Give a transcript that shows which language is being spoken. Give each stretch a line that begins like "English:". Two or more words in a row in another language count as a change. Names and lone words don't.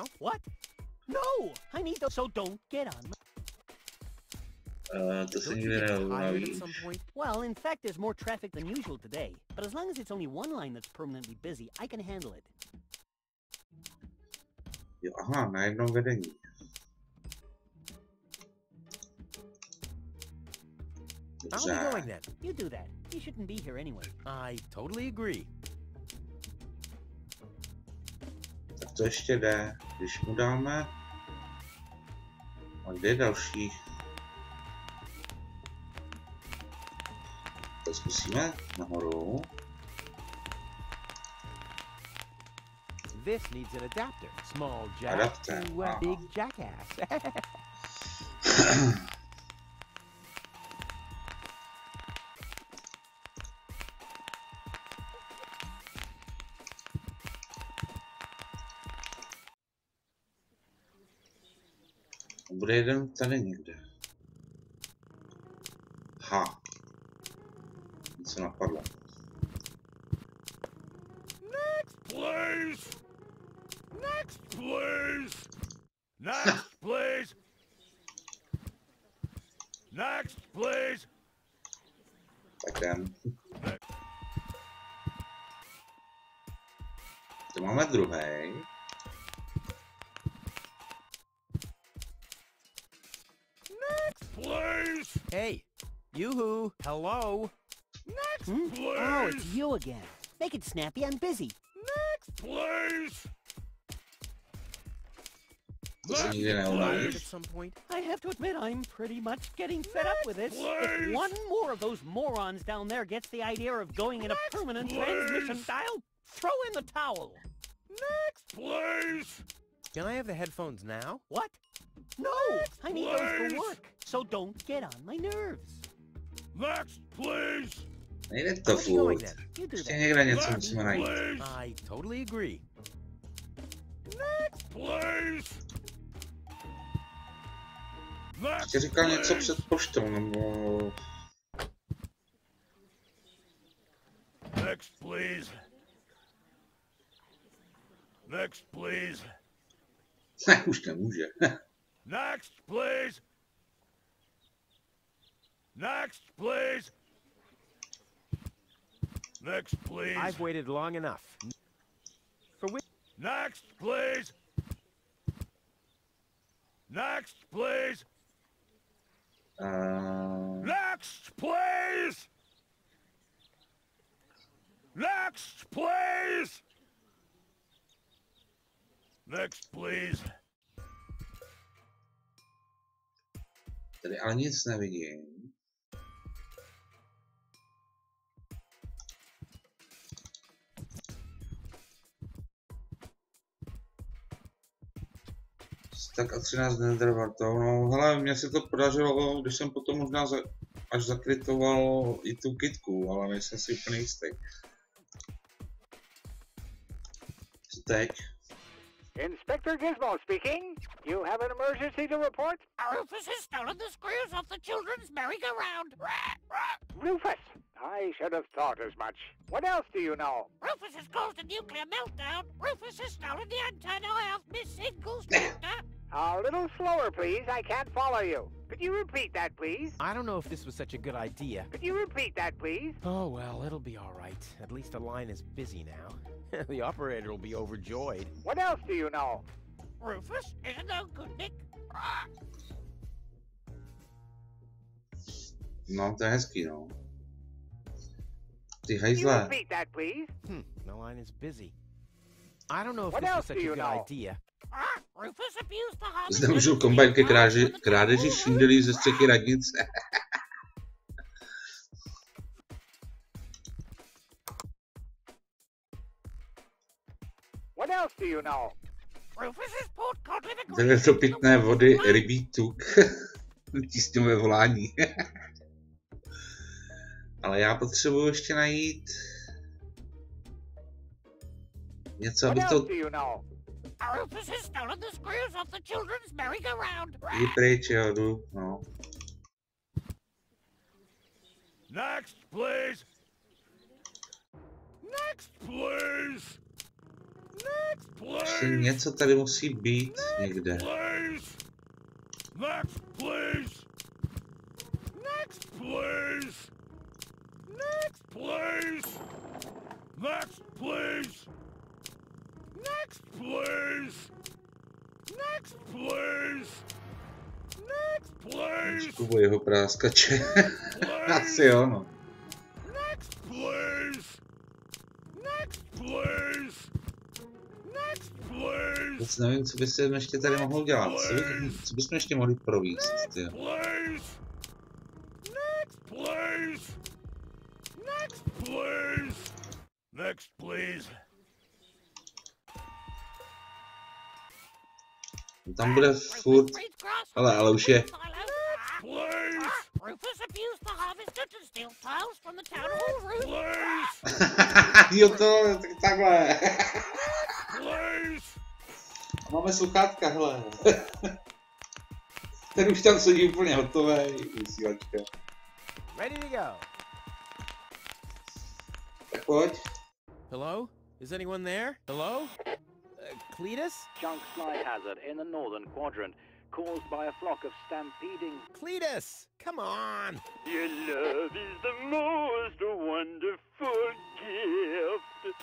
English: What? No! I need those, so don't get on my...
Czech: To se nikdy neunaví.
English: Well, in fact, there's more traffic than usual today. But as long as it's only one line that's permanently busy, I can handle it.
Czech: Jo, aha, na jednom vedení.
English: I'll be going then. You do that. You shouldn't be here anyway. I totally agree.
Czech: Tak to ještě jde, když mu dáme. A kde je další? To zkusíme nahoru.
English: this needs an adapter. Small jack Adapter,
Czech: to aha.
English: big jackass.
Czech: Bude jeden tady někde. Ha. Něco napadlo.
English: Next, please! Next, please! Next, please! Next, please!
Czech: Tak jen. Tu máme druhý.
English: Please! Hey, yoo-hoo, hello. Next, Hmm? please! Oh, it's you again. Make it snappy, I'm busy. Next, please!
Czech: To se nikdy
English: At
Czech: neulovíš.
English: some point. I have to admit, I'm pretty much getting fed up with this. If one more of those morons down there gets the idea of going in a permanent transmission dial, throw in the towel. Next, please! Can I have the headphones now? What? No, I need those for work, so don't get on my nerves. Next, please!
Czech: Nejde to
English: How's it going
Czech: furt.
English: then? You do
Czech: Ještě
English: that.
Czech: někde něco
English: Next,
Czech: musíme najít.
English: please! I totally agree. Next, please! Next,
Czech: Ještě říkal něco
English: please!
Czech: před poštou, nebo...
English: Next, please! Next, please!
Czech: Ne, už nemůže.
English: Next, please! Next, please! Next, please! I've waited long enough. For which? Next, please! Next, please! Next, please! Next, please! Next, please!
Czech: Tady ale nic nevidím. Tak a 13 netherwartů. No hele, mně se to podařilo, když jsem potom možná až zakritoval i tu kitku, ale nejsem si úplně jistý. Co teď?
English: Inspector Gizmo speaking. You have an emergency to report? Rufus has stolen the screws off the children's merry-go-round. Rufus! I should have thought as much. What else do you know? Rufus has caused a nuclear meltdown. Rufus has stolen the antenna off Miss Single's tractor. A little slower, please. I can't follow you. Could you repeat that, please? I don't know if this was such a good idea. Could you repeat that, please? Oh, well, it'll be all right. At least the line is busy now. The operator will be overjoyed. What else do you know? Rufus is no good, Nick.
Czech: No, to je hezký, no. Ty
English: Could you
Czech: hajzle.
English: repeat that, please? The line is busy. I don't know if What this was else such do a you good know? idea. Rufus abused the harmony.
Czech: Zneužil kombajn ke krádeži šindelí ze střechy radnice.
English: What else do you know? Rufus has poured cod liver
Czech: Takhle do pitné vody rybí tuk. Tísňové volání. Ale já potřebuji ještě najít něco,
English: What
Czech: aby
English: else
Czech: to
English: do you know? Rufus has stolen the screws off the children's merry-go-round.
Czech: jdi pryč, jo, jdu, no.
English: Next, please! Next, please! Next,
Czech: Ještě
English: please!
Czech: něco tady musí být někde.
English: Please! Next, please! Next, please! Next, please! Next, please! Next, please! Next, please! Next, please!
Czech: Zkubu jeho práskače. Asi
English: Please!
Czech: jo, no.
English: Next, please! Next, please! Next, please!
Czech: Vůbec nevím, co by se ještě tady mohlo dělat. Co bychom ještě mohli províst, tyjo.
English: Please! Next, please! Next, please! Next, please!
Czech: Tam bude furt, ale už je.
English: Rufus abused the harvester to steal tiles from the town hall roof.
Czech: Jo to, takhle. Máme sluchátka, hele. Ten už tam sedí úplně hotový, vysílačka.
English: Ready to go.
Czech: Tak pojď.
English: Hello? Is anyone there? Hello? Cletus? Chunk slide hazard in the northern quadrant, caused by a flock of stampeding... Cletus! Come on! Your love is the most wonderful gift.